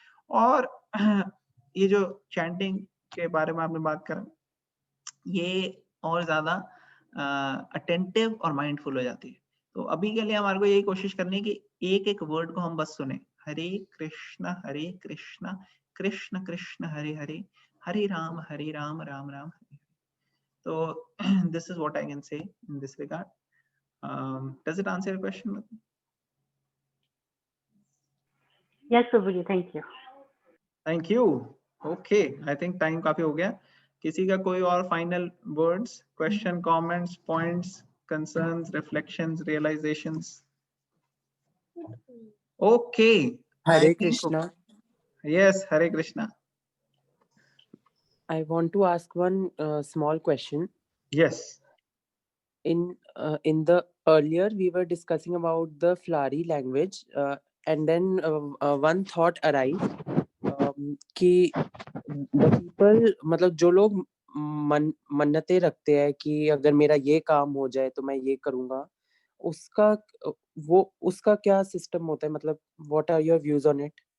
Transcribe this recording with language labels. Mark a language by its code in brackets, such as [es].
[hi] और ये जो चैंटिंग के बारे में आपने बात करा, ये और ज्यादा अटेंटिव और माइंडफुल हो जाती है। तो अभी के लिए हमारे को यही कोशिश करनी है कि एक एक वर्ड को हम बस सुने, हरे कृष्ण कृष्ण कृष्ण हरे हरे, हरे राम राम राम हरे। [en] तो this is what I can say in this regard. Does it answer your question? Yes, Prabhuji, thank you. Thank you. Okay, I think time [hi] काफी हो गया। किसी का कोई और final words, question, comments, points, concerns, reflections, realisations? Okay, [en] Hare Krishna. Yes, Hare Krishna. I want to ask one small question. Yes. In the earlier we were discussing about the Flari language, and then one thought arise कि the people, [hi] मतलब जो लोग मन्नतें रखते हैं कि अगर मेरा ये काम हो जाए तो मैं ये करूँगा, उसका क्या सिस्टम होता है, [en] मतलब what are your views on it?